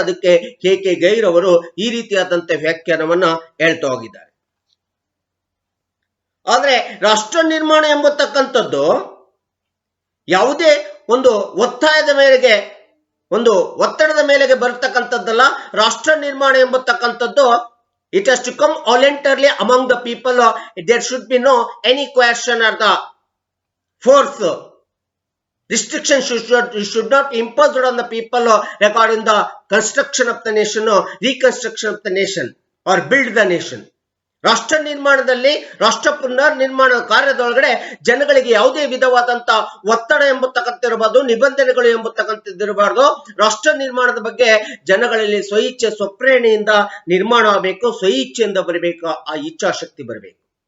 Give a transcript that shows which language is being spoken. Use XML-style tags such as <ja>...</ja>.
<kn>ಅದಕ್ಕೆ ಕೆ ಗೈರವರು ಈ ರೀತಿಯಾದಂತ ವ್ಯಾಖ್ಯಾನವನ್ನ ಹೇಳ್ತಾ ಹೋಗಿದ್ದಾರೆ. ಆದ್ರೆ ರಾಷ್ಟ್ರ ನಿರ್ಮಾಣ ಎಂಬತಕ್ಕಂಥದ್ದು ಯಾವುದೇ ಒಂದು ಒತ್ತಾಯದ ಮೇರೆಗೆ, ಒಂದು ಒತ್ತಡದ ಮೇಲೆಗೆ ಬರತಕ್ಕಂಥದ್ದಲ್ಲ. ರಾಷ್ಟ್ರ ನಿರ್ಮಾಣ ಎಂಬತಕ್ಕಂಥದ್ದು</kn> <en>it has to come voluntarily among the people. There should be no any coercion or the force. Restriction should not be imposed on the people regarding the construction of the nation, reconstruction of the nation or build the nation.</en> <kn>ರಾಷ್ಟ್ರ ನಿರ್ಮಾಣದಲ್ಲಿ, ರಾಷ್ಟ್ರ ಪುನರ್ ನಿರ್ಮಾಣ ಕಾರ್ಯದೊಳಗಡೆ ಜನಗಳಿಗೆ ಯಾವುದೇ ವಿಧವಾದಂತ ಒತ್ತಡ ಎಂಬತಕ್ಕಂತಿರಬಾರ್ದು, ನಿಬಂಧನೆಗಳು ಎಂಬತಕ್ಕಂಥದ್ದಿರಬಾರ್ದು. ರಾಷ್ಟ್ರ ನಿರ್ಮಾಣದ ಬಗ್ಗೆ ಜನಗಳಲ್ಲಿ ಸ್ವಇಚ್ಛೆ, ಸ್ವಪ್ರೇರಣೆಯಿಂದ ನಿರ್ಮಾಣ ಆಗಬೇಕು, ಸ್ವಇಚ್ಛೆಯಿಂದ ಬರಬೇಕು, ಆ ಇಚ್ಛಾಶಕ್ತಿ ಬರಬೇಕು.</kn>